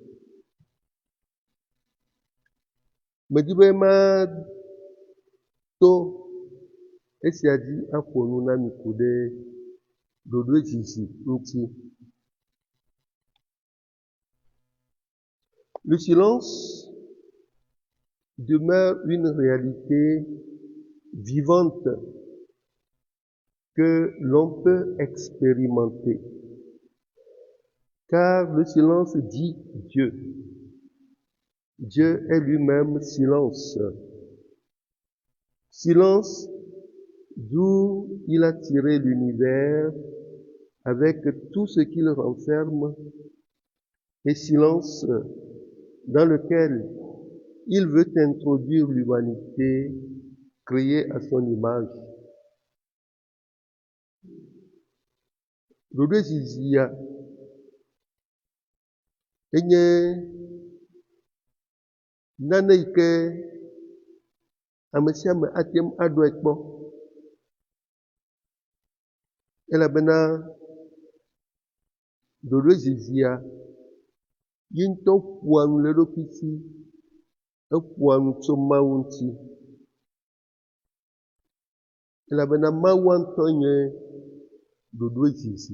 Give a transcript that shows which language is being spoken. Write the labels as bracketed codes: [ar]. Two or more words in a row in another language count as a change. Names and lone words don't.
[ee] Medi be mato esia dzi aƒo nu na mi ku ɖe ɖoɖoezizi ŋuti. [fr] Le silence demeure une réalité vivante que l'on peut expérimenter. Car le silence dit Dieu. Dieu est lui-même silence. Silence d'où il a tiré l'univers avec tout ce qu'il renferme, et silence dans lequel il veut introduire l'humanité créée à son image. [ee] Ɖoɖoezizia enye nane yi ke ame sia ame ate ŋu aɖɔe kpɔ, elabena ɖoɖoezizia yi ŋutɔ ƒoa nu le eɖokui si, eƒoa nu tso Mawu ŋuti, elabena Mawua ŋutɔ nye ɖoɖoezizi.